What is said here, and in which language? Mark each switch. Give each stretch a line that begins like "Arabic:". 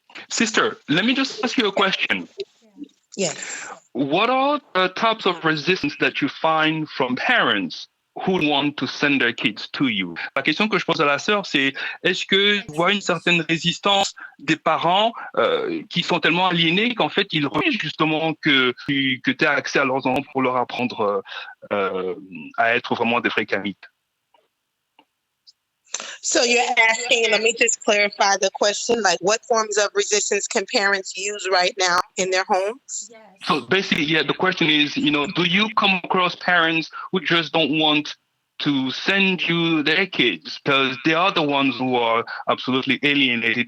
English: Sister, let me just ask you a question. Yes. What are the types of resistance that you find from parents who want to send their kids to you?
French: La question que je pose à la sœur, c'est est-ce que tu vois une certaine résistance des parents qui sont tellement aliénés qu'en fait ils refusent justement que tu aies accès à leurs enfants pour leur apprendre à être vraiment des vrais kamites?
English: So you're asking, let me just clarify the question, like what forms of resistance can parents use right now in their homes? Yes. So basically, yeah, the question is, do you come across parents who just don't want to send you their kids because they are the ones who are absolutely alienated.